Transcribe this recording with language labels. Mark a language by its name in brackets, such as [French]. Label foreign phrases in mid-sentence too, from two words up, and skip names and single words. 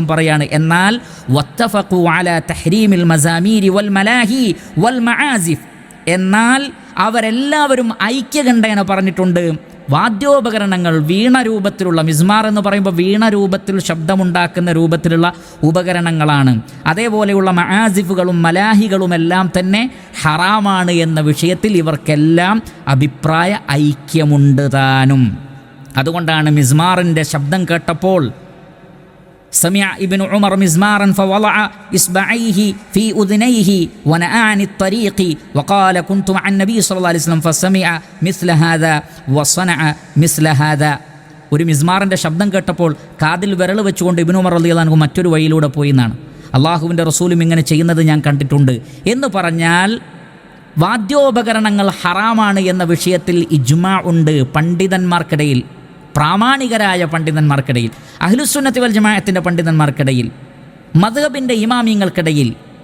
[Malayalam] പറയാണ്, എന്നാൽ [Arabic] واتفقوا على تحريم المزامير والملاهي والمعازف, [Malayalam] എന്നാൽ അവരെല്ലാവരും ഐക്യകണ്ഠേന പറഞ്ഞിട്ടുണ്ട് വാദ്യോപകരണങ്ങൾ, വീണ രൂപത്തിലുള്ള, മിസ്മാർ എന്ന് പറയുമ്പോൾ വീണ രൂപത്തിൽ ശബ്ദമുണ്ടാക്കുന്ന രൂപത്തിലുള്ള ഉപകരണങ്ങളാണ്, അതേപോലെയുള്ള മആസിഫുകളും മലാഹികളുമെല്ലാം തന്നെ ഹറാമാണ് എന്ന വിഷയത്തിൽ ഇവർക്കെല്ലാം അഭിപ്രായ ഐക്യമുണ്ട് താനും. അതുകൊണ്ടാണ് മിസ്മാറിൻ്റെ ശബ്ദം കേട്ടപ്പോൾ [Arabic] سمع ابن عمر مزمارا فوضع إصبعيه في أذنيه ونأى عن الطريق وقال كنت مع النبي صلى الله عليه وسلم فسمع مثل هذا وصنع مثل هذا. [Malayalam] ഒരു മിസ്മാറിൻ്റെ ശബ്ദം കേട്ടപ്പോൾ കാതിൽ വിരൽ വെച്ചുകൊണ്ട് ഇബ്നു ഉമർ [Arabic] رضي الله عنه [Malayalam] മറ്റൊരു വഴിയിലൂടെ പോയി എന്നാണ്. അള്ളാഹുവിൻ്റെ റസൂലും ഇങ്ങനെ ചെയ്യുന്നത് ഞാൻ കണ്ടിട്ടുണ്ട് എന്ന് പറഞ്ഞാൽ വാദ്യോപകരണങ്ങൾ ഹറാമാണ് എന്ന വിഷയത്തിൽ ഇജ്മാ ഉണ്ട് പണ്ഡിതന്മാർക്കിടയിൽ, പ്രാമാണികരായ പണ്ഡിതന്മാർക്കിടയിൽ, അഹ്ലുസുന്നത്തി വൽ ജമാഅത്തിൻ്റെ പണ്ഡിതന്മാർക്കിടയിൽ, മദ്ഹബിൻ്റെ ഇമാമിങ്ങൾക്കിടയിൽ.